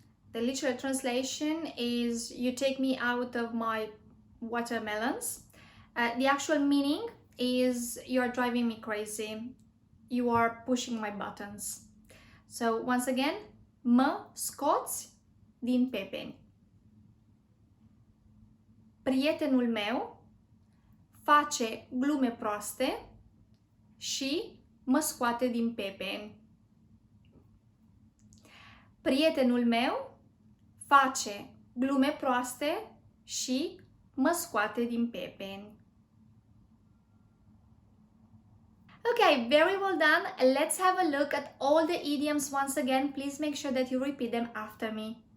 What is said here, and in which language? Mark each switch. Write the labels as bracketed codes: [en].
[en] The literal translation is you take me out of my watermelons. The actual meaning is you are driving me crazy. You are pushing my buttons. So, once again, [ro] mă scoți din pepeni. Prietenul meu face glume proaste și mă scoate din pepeni. Prietenul meu face glume proaste și mă scoate din pepeni. [en] Okay, very well done. Let's have a look at all the idioms once again. Please make sure that you repeat them after me.